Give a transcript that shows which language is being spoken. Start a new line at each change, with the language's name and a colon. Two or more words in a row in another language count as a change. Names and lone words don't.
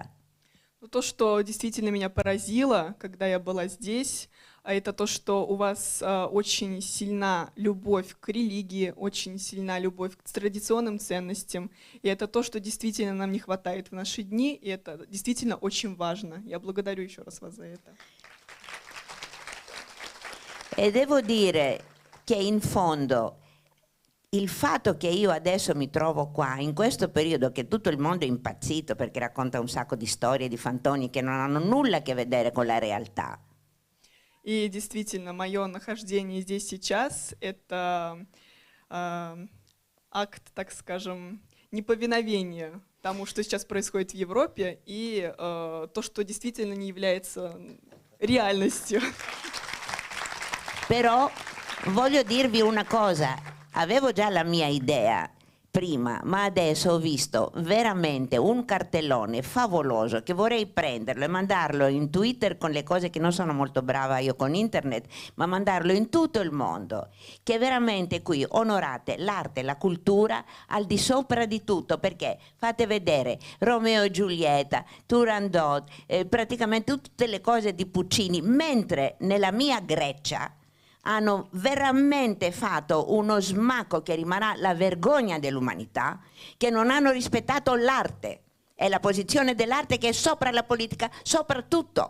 Russian: То, что действительно меня поразило, когда я была здесь, это то, что у вас очень сильна любовь к религии, очень сильна любовь к традиционным ценностям. И это то, что действительно нам не хватает в наши дни, и это действительно очень важно. Я благодарю еще раз вас за это.
Italian: E devo dire che in fondo il fatto che io adesso mi trovo qua, in questo periodo che tutto il mondo è impazzito perché racconta un sacco di storie, di fantoni che non hanno nulla a che vedere con la realtà.
Russian: И действительно, мое нахождение здесь сейчас — это акт, так скажем, неповиновения тому, что сейчас происходит в Европе, и то, что действительно не является реальностью.
Italian: Però voglio dirvi una cosa. Avevo già la mia idea prima, ma adesso ho visto veramente un cartellone favoloso che vorrei prenderlo e mandarlo in Twitter con le cose che non sono molto brava io con internet, ma mandarlo in tutto il mondo, che veramente qui onorate l'arte, la cultura al di sopra di tutto, perché fate vedere Romeo e Giulietta, Turandot, praticamente tutte le cose di Puccini, mentre nella mia Grecia hanno veramente fatto uno smacco che rimarrà la vergogna dell'umanità, che non hanno rispettato l'arte e la posizione dell'arte che è sopra la politica, sopra tutto.